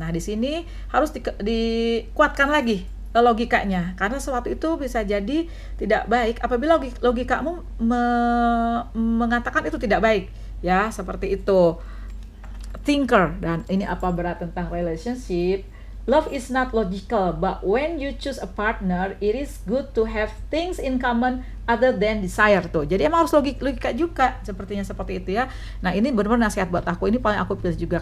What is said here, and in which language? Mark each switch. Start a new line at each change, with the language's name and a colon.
Indonesian: Nah di sini harus dikuatkan lagi logikanya, karena sesuatu itu bisa jadi tidak baik apabila logikamu mengatakan itu tidak baik ya, seperti itu. Thinker, dan ini apa berat tentang relationship.
English: Love is not logical, but when you choose a partner, it is good to have things in common other than desire tuh.
Indonesian: Jadi emang harus logika juga, sepertinya seperti itu ya. Nah ini benar-benar nasihat buat aku, ini paling aku pilih juga.